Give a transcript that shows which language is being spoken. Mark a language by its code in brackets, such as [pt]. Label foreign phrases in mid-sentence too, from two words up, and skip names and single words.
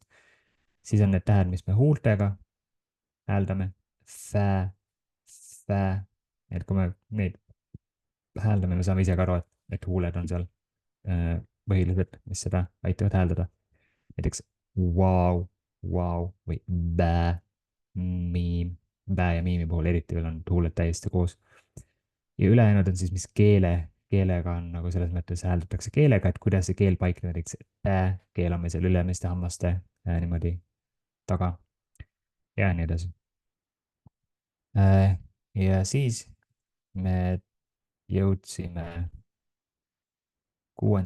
[et] siis on need tähed, mis me huultega hääldame, fä, fä, et kui me neid hääldame, me saame ise ka aru, et huuled on seal põhilised, mis seda aitavad hääldada. näiteks vau, vau või bä, miim, bä ja miimi puhul eriti veel on huuled täiesti koos. ja ülejäänud on siis, mis keelega on nagu selles mõttes hääldatakse keelega, et kuidas see keel paikneb, näiteks keelame seal ülemiste hammaste niimoodi taga ja nii edasi. ja siis me jõudsime 6.